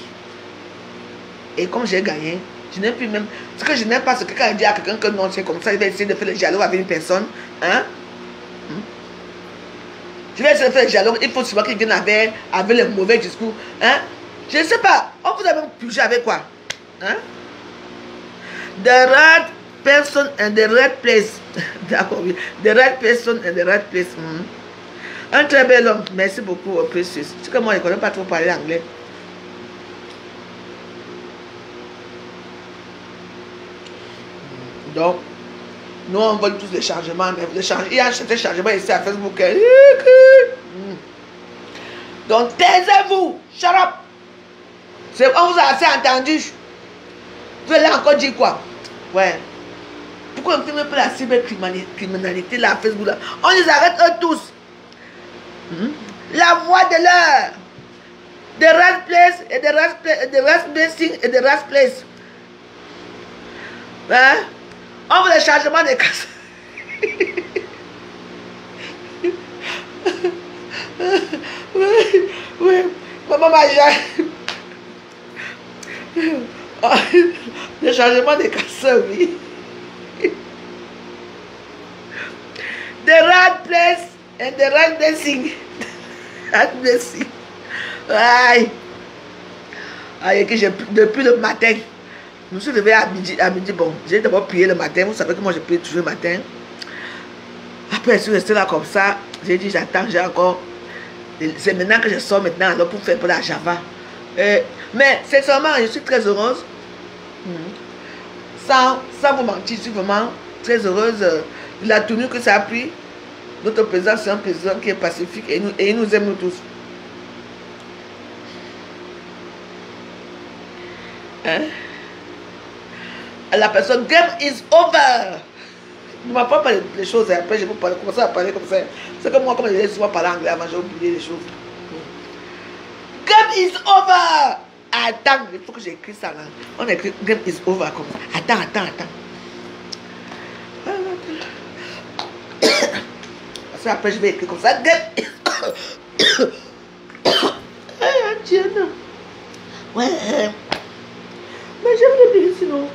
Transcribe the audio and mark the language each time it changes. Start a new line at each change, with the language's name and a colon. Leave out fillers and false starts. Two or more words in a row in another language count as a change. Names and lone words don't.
French: Et comme j'ai gagné, je n'ai plus même... Ce que je n'aime pas, c'est que quand il dit à quelqu'un que non, c'est comme ça, il va essayer de faire le dialogue avec une personne. Hein? Je vais essayer de faire le dialogue. Il faut souvent qu'il vienne avec le mauvais discours. Hein? Je ne sais pas. On vous a même pugé avec quoi? Hein?
English: The right person and the right place.
French: D'accord, oui.
English: The right person and the right place.
French: Un très bel homme. Merci beaucoup, Precious. C'est que moi, je ne connais pas trop parler anglais. Donc, nous, on veut tous les changements. Mais il y a un changement ici à Facebook. Donc, taisez-vous.
English: Shut up.
French: On vous a assez entendu. Vous allez encore dire quoi? Ouais. Pourquoi on ne filme pas la cybercriminalité là à Facebook là? On les arrête eux tous. La voix de l'heure.
English: The right place et the right blessing et the right place.
French: Hein? On veut le changement des casses. Oui. Maman Maja. Le changement des casseurs, oui.
English: The right place and the right blessing.
French: Merci. Aïe. Aïe, que depuis le matin, je me suis levé à midi, bon, j'ai d'abord prié le matin, vous savez que moi je prie toujours le matin. Après, je suis resté là comme ça, j'ai dit j'attends, j'ai encore, c'est maintenant que je sors maintenant alors pour faire pour la Java. Mais sincèrement, je suis très heureuse, sans vous mentir, je suis vraiment très heureuse de la tenue que ça a pris. Notre président, c'est un président qui est pacifique et il nous aime nous tous. Hein? La personne,
English: game is over.
French: Ne m'a pas parlé des choses et après je peux commencer à parler comme ça. C'est comme moi, comme je disais souvent parler anglais avant, j'ai oublié les choses.
English: Game is over.
French: Attends, il faut que j'écris ça là. On écrit
English: game is over
French: comme ça. Attends. Parce que après je vais écrire comme ça.
English: Game is
French: Dieu non. Ouais. Mais je vais le dire sinon.